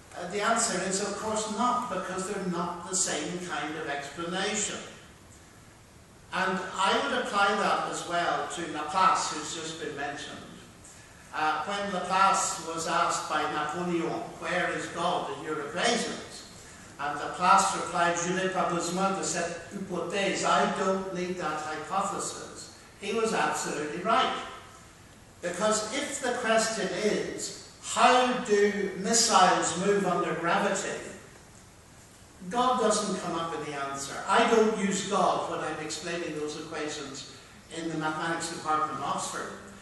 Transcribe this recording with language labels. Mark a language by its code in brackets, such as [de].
[en] The answer is, of course, not, because they're not the same kind of explanation. And I would apply that as well to Laplace, who's just been mentioned. When Laplace was asked by Napoleon, where is God in your equations? And Laplace replied, [fr] je n'ai pas besoin de cette hypothèse, [en] I don't need that hypothesis. He was absolutely right. Because if the question is, how do missiles move under gravity? God doesn't come up with the answer. I don't use God when I'm explaining those equations in the mathematics department at Oxford.